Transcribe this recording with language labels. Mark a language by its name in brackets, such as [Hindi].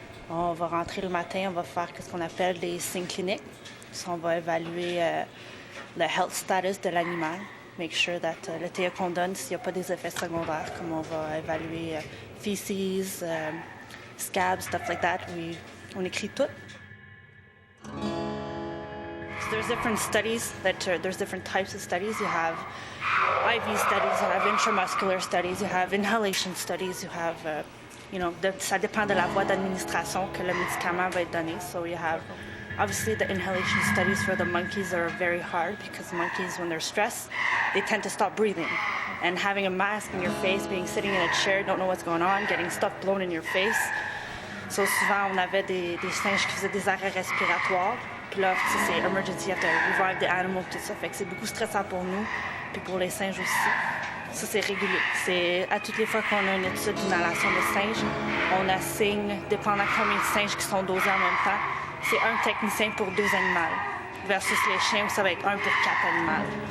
[French] On va rentrer le matin, on va faire ce qu'on appelle des signes cliniques. So on va évaluer le [English] health status [French] de l'animal, [English] make sure that [French] le théa qu'on donne, s'il n'y a pas des effets secondaires, comme on va évaluer [English] feces, scabs, stuff like that. [French] On écrit tout. [English] So there's different studies there's different types of studies. You have IV studies, you have intramuscular studies, you have inhalation studies, you have, [French] ça dépend de la voie d'administration que le médicament va être donné. [English] So you have, obviously the inhalation studies for the monkeys are very hard because monkeys, when they're stressed, they tend to stop breathing. And having a mask in your face, sitting in a chair, don't know what's going on, getting stuff blown in your face. [French] So souvent, on avait des singes qui faisaient des arrêts respiratoires. Puis là, c'est emergency, [English] you have to revive the animal, [French] tout ça. Fait que c'est beaucoup stressant pour nous, puis pour les singes aussi. Ça, c'est régulier. C'est à toutes les fois qu'on a une étude d'inhalation de singes, on assigne, dépendant combien de singes qui sont dosés en même temps, c'est un technicien pour 2 animaux, versus les chiens où ça va être 1 pour 4 animaux.